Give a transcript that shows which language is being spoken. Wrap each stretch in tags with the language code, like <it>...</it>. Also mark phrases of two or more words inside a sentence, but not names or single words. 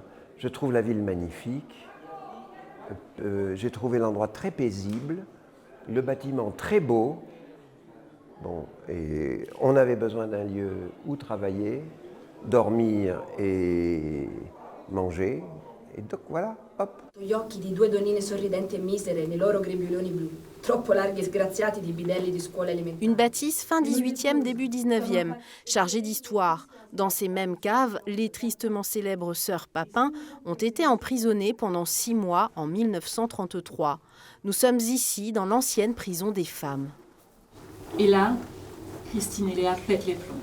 <fr>Je trouve la ville magnifique. J'ai trouvé l'endroit très paisible. Le bâtiment très beau. Bon, et on avait besoin d'un lieu où travailler, dormir et manger. Et donc voilà, hop.</fr> <it>Gli occhi di 2 donnine sorridenti e misere nei loro grembiuloni blu, troppo larghi e sgraziati di bidelli di scuola elementare.</it> <fr>Une bâtisse fin 18e, début 19e, chargée d'histoire. Dans ces mêmes caves, les tristement célèbres sœurs Papin ont été emprisonnées pendant 6 mois en 1933. Nous sommes ici dans l'ancienne prison des femmes. Et là, Christine et Léa pètent les plombs.</fr>